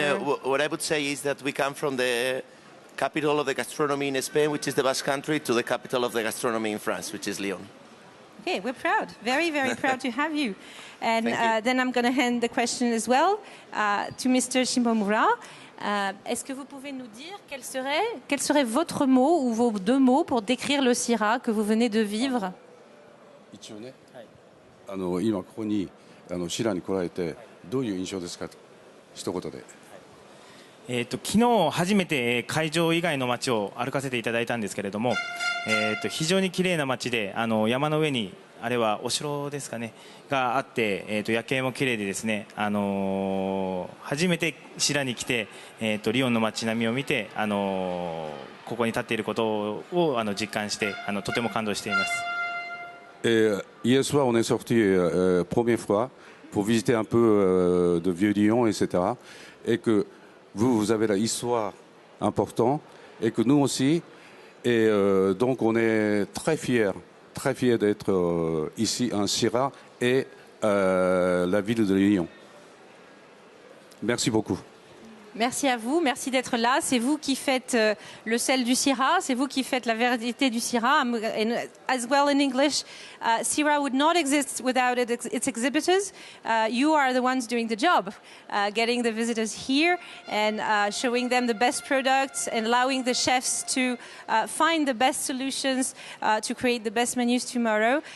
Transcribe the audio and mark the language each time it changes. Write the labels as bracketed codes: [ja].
[en] No, what I would say is that we come from the capital of the gastronomy in Spain, which is the Basque Country, to the capital of the gastronomy in France, which is Lyon. Okay, we're proud. Very, very proud to have you. And then I'm going to hand the question as well to Mr. Simomura. [fr] Est-ce que vous pouvez nous dire quel serait votre mot ou vos 2 mots pour décrire le Sirha que vous venez de vivre? [ja] 一応ね、今ここにシラに来られてどういう印象ですかと一言で。昨日初めて会場以外の街を歩かせていただいたんですけれども、非常に綺麗な街で山の上にあれはお城ですかねがあって、夜景も綺麗でですね、初めてシラに来て、リヨンの街並みを見て、ここに立っていることを実感してとても感動しています。 [fr] Hier soir, on est sorti première fois pour visiter un peu de Vieux-Lyon, etc. Et que vous avez la histoire importante et que nous aussi. Et donc on est très fiers d'être ici en Sirha et la ville de Lyon. Merci beaucoup. Merci à vous, merci d'être là. C'est vous qui faites le sel du Sirha, c'est vous qui faites la vérité du Sirha. [en] And as well in English, Sirha would not exist without its exhibitors. You are the ones doing the job, getting the visitors here and showing them the best products and allowing the chefs to find the best solutions to create the best menus tomorrow.